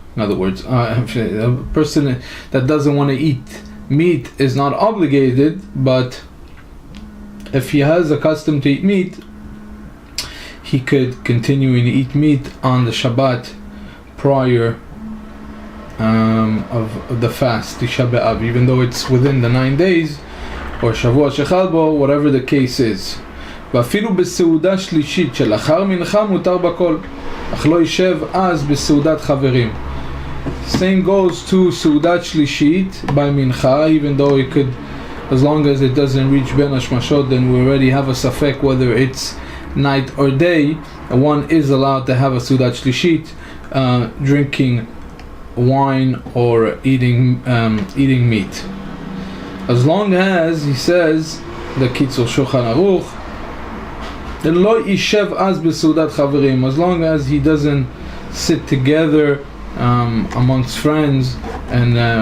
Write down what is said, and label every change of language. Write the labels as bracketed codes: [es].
[en] In other words, a person that doesn't want to eat meat is not obligated, but if he has a custom to eat meat, he could continue to eat meat on the Shabbat prior of the fast, Tisha B'Av, even though it's within the 9 days, or Shavua Shechal Bo, whatever the case is. [he] ואפילו בסעודה שלישית שלאחר מנחה מותר בכל, אך לא יישב אז בסעודת חברים. [en] Same goes to סעודת שלישית by mincha, even though it could, as long as it doesn't reach ben hashmashot, then we already have a safek whether it's night or day. One is allowed to have a סעודת שלישית, drinking wine or eating meat, as long as, he says, the Kitzur Shulchan Aruch, then [he] lo yishev az beseudat chaverim, [en] as long as he doesn't sit together amongst friends and